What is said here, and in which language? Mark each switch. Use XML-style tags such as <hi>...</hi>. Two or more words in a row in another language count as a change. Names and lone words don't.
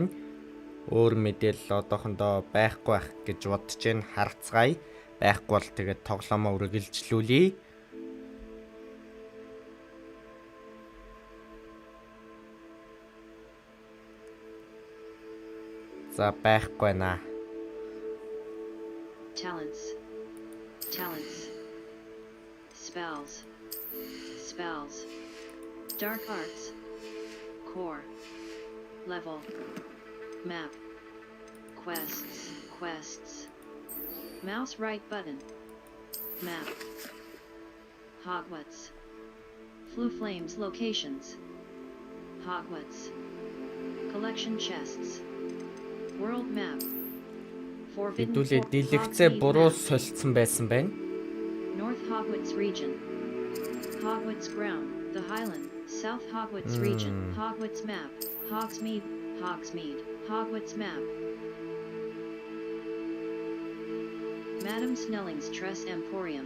<mn>Өөр мэдээлэл одоохондоо байхгүй байх гэж бодож байна. Харцгаая. Байхгүй бол тэгээд тоглоомоо үргэлжлүүлье. За байхгүй наа.</mn> <en>Talents. Spells. Dark arts. Core. Level. Map. Quests. Mouse right button. Map. Hogwarts. Flu Flames locations. Hogwarts. Collection chests. World map.</en> <mn>Хэдүүлээ дэлгэцээ буруу солилцсон байсан байна.</mn> <en>North Hogwarts region. Hogwarts ground. The Highland. South Hogwarts region. Hogwarts map. Hogsmeade. Hogwarts map. Madam Snelling's Tress Emporium.</en>